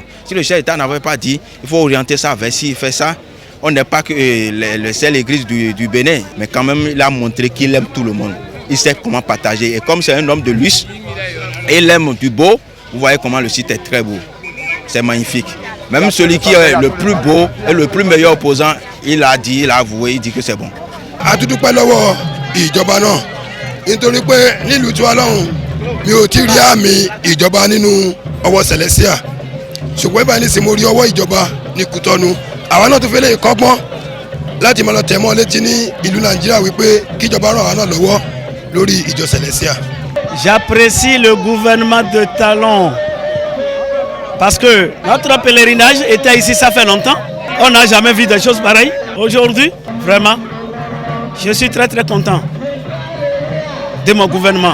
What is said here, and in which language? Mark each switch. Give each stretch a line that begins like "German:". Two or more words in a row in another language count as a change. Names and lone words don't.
French: Si le chef de l'État n'avait pas dit, il faut orienter ça vers ci, il fait ça, on n'est pas que le seul église du Bénin, mais quand même il a montré qu'il aime tout le monde. Il sait comment partager et comme c'est un homme de luxe et il aime du beau, vous voyez comment le site est très beau, c'est magnifique. Même celui qui est le plus beau et le plus meilleur opposant, il a dit, il a avoué, il dit que c'est bon.
Yoruba: Àdúpẹ́ lọ́wọ́ ìjọba náà nítorí pé nílùú tí wà lọ́hùn mi ò tí rí àmì ìjọba nínú ọwọ́ Celestia ṣùgbọ́n ìbáyìí ní sinmi orí ọwọ́ ìjọba ní Kútọ́nù àwa náà tó fẹ́ lè kọ́gbọ́n láti máa lọ tẹ̀ mọ́ létí ní ìlú Nàìjíríà wípé kíjọba ràn wá náà lọ́wọ́ lórí ìjọ Celestia.
French: J'apprécie le gouvernement de Talon. Parce que notre pèlerinage était ici, ça fait longtemps. On n'a jamais vu des choses pareilles. Aujourd'hui, vraiment, je suis très très content de mon gouvernement.